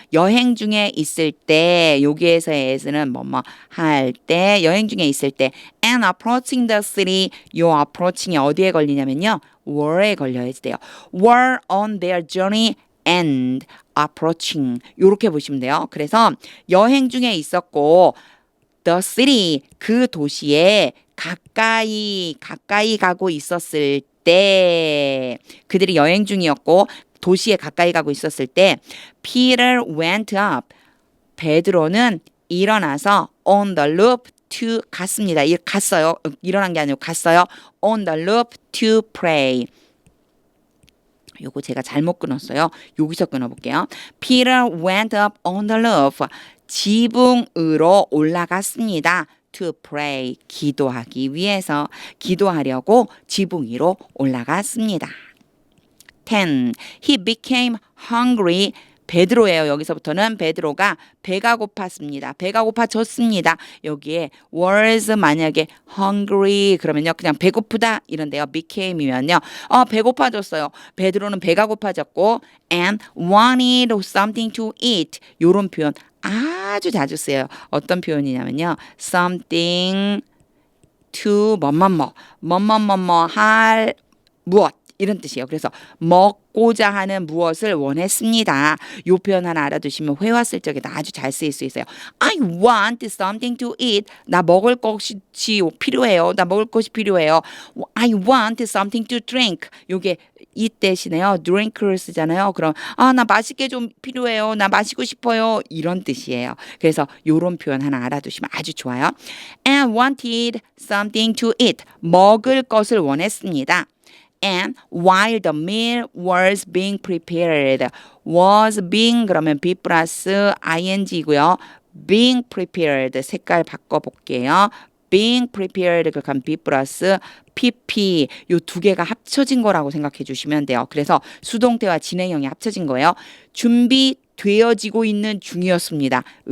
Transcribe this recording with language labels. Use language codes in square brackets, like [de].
[ko] 여행 중에 있을 때 여기에서의 as는 뭐뭐 할 때 여행 중에 있을 때 [en] and approaching the city [ko] 요 approaching이 어디에 걸리냐면요. were에 걸려야 돼요. [en] were on their journey and approaching 요렇게 보시면 돼요. [ko] 그래서 여행 중에 있었고 [en] the city [ko] 그 도시에 가까이 가고 있었을 때 그들이 여행 중이었고 도시에 가까이 가고 있었을 때 [en] Peter went up. [ko] 베드로는 일어나서 [en] on the roof to [ko] 갔습니다. 갔어요. 일어난 게 아니고 갔어요. [en] on the roof to pray. [ko] 요거 제가 잘못 끊었어요. 여기서 끊어볼게요. [en] Peter went up on the roof. [ko] 지붕으로 올라갔습니다. [en] To pray. [ko] 기도하기 위해서 기도하려고 지붕 위로 올라갔습니다. [en] 10. He became hungry. [ko] 베드로예요. 여기서부터는 베드로가 배가 고팠습니다. 배가 고파졌습니다. 여기에 was 만약에 hungry 그러면요. 그냥 배고프다 이런데요. became이면요. 배고파졌어요. 베드로는 배가 고파졌고 [en] and wanted something to eat. [ko] 요런 표현 아주 자주 써요. 어떤 표현이냐면요. something to 뭐뭐뭐 할 무엇 이런 뜻이에요. 그래서 먹고자 하는 무엇을 원했습니다. 요 표현 하나 알아두시면 회화 쓸 적에 아주 잘 쓰일 수 있어요. [en] I want something to eat. [ko] 나 먹을 것이 필요해요. 나 먹을 것이 필요해요. [en] I want something to drink. [ko] 요게 이 대신에요. drink를 쓰잖아요. 그럼 나 맛있게 좀 필요해요. 나 마시고 싶어요. 이런 뜻이에요. 그래서 요런 표현 하나 알아두시면 아주 좋아요. [en] And wanted something to eat. [ko] 먹을 것을 원했습니다. [en] And while the meal was being prepared, was being 그러면 be 플러스 ing이고요. being prepared [ko] 색깔 바꿔볼게요. being prepared 그럼 be 플러스 pp 요 두 개가 합쳐진 거라고 생각해 주시면 돼요. 그래서 수동태와 진행형이 합쳐진 거예요. 준비되어지고 있는 중이었습니다.